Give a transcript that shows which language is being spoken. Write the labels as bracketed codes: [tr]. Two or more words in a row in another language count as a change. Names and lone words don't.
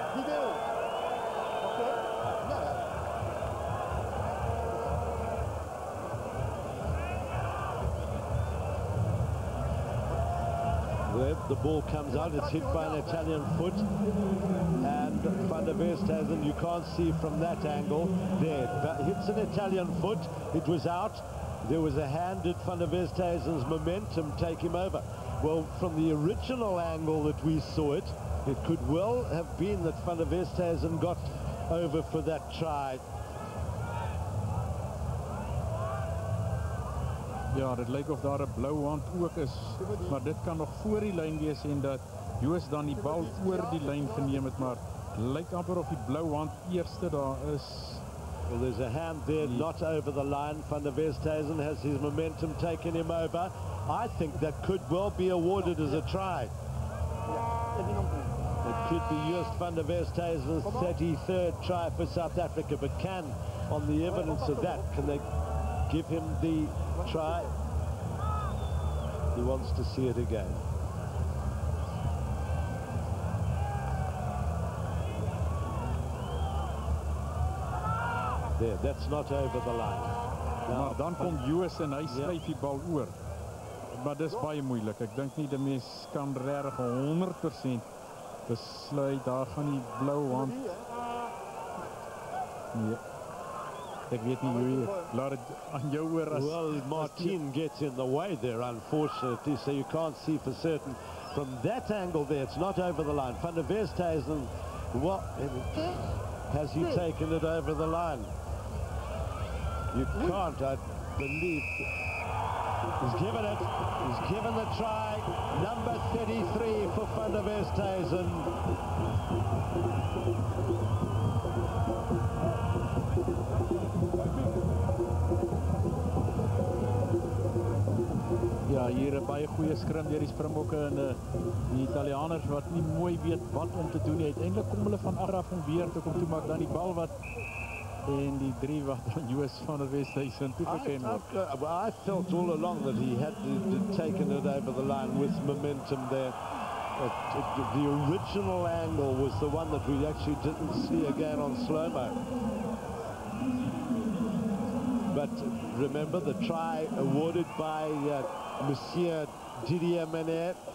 [en] The ball comes out, it's hit by an Italian foot, and Van der Westhuizen, you can't see from that angle there, but hits an Italian foot, it was out. There was a hand. Did Van der Westhuizen's momentum take him over? Well, from the original angle that we saw it, it could well have been that Van der Westhuizen got over for that try. [af] Ja, dit lyk of daar 'n blou hand ook is, maar dit kan nog voor die lyn wees en dat Joos dan die bal oor die lyn geneem het, maar lyk amper of die blou hand eerste daar is. [en] Well, there's a hand there, not over the line. Van der Westhuizen has his momentum taken him over. I think that could well be awarded as a try. It could be Joost van der Westhuizen's 33rd try for South Africa, but on the evidence of that, can they give him the try? He wants to see it again. There, that's not over the line. [af] Maar dan kom Joos en hy skryf die bal oor. Maar dis baie moeilik. Ek dink nie die mens kan regtig 100% besluit daar gaan die blou hand. Nee. Ek weet nie hoe laat dit aan jou oor as. [en] Well, Martin gets in the way there, unfortunately, so you can't see for certain. From that angle there, it's not over the line. Van der Westhuizen, what has he taken it over the line? You can't, I believe. He's given it. He's given the try. Number 33 for Van der Westhuizen. [af] Ja, hier 'n baie goeie skrim deur die Springbokke en die Italianers wat nie mooi weet wat om te doen nie. Uiteindelik kom hulle van agter af om weer te kom toe, maar dan die bal wat en die 3 wat aan Joos van der Westhuizen toegeken word. [en] I felt all along that he had taken it over the line with momentum there. The original angle was the one that we actually didn't see again on slow-mo. But remember, the try awarded by Monsieur Didier Menet.